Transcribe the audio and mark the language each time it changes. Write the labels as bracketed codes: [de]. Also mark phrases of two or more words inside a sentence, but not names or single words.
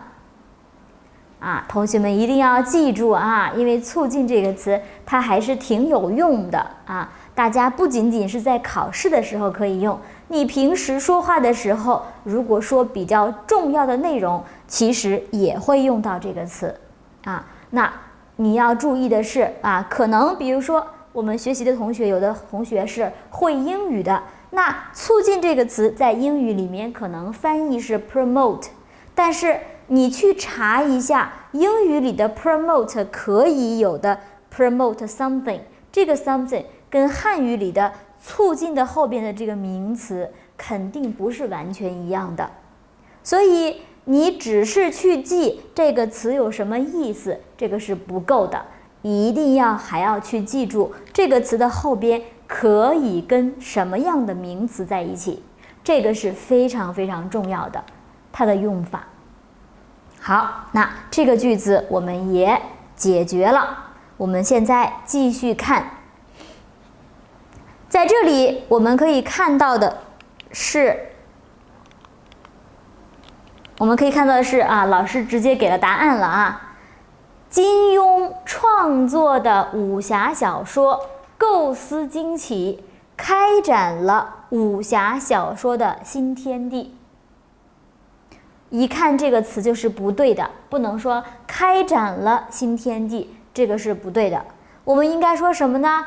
[zh] 同學們一定要記住因為促進這個詞它還是挺有用的大家不僅僅是在考試的時候可以用，你平時說話的時候，如果說比較重要的內容，其實也会用到這個詞那你要注意的是可能比如說我們學習的同學，有的同學是會英語的，那促進這個詞在英語裡面可能翻譯是 promote，但是你去查一下英語裡的 promote 可以有 [en] 的 promote something， [zh] 這個 something 跟漢語裡的促進的後邊的這個名詞肯定不是完全一樣的，所以你只是去記這個詞有什麼意思，這個是不夠的，一定還要去記住這個詞的後邊可以跟什麼樣的名詞在一起，這個是非常非常重要的，它的用法。好，那這個句子我們也解決了。我們現在繼續看，在這裡我們可以看到的是，老師直接給了答案了金庸創作的武俠小說構思驚奇，開展了武俠小說的新天地。一看這個詞就是不對的，不能說開展了新天地，這個是不對的。我們應該說什麼呢？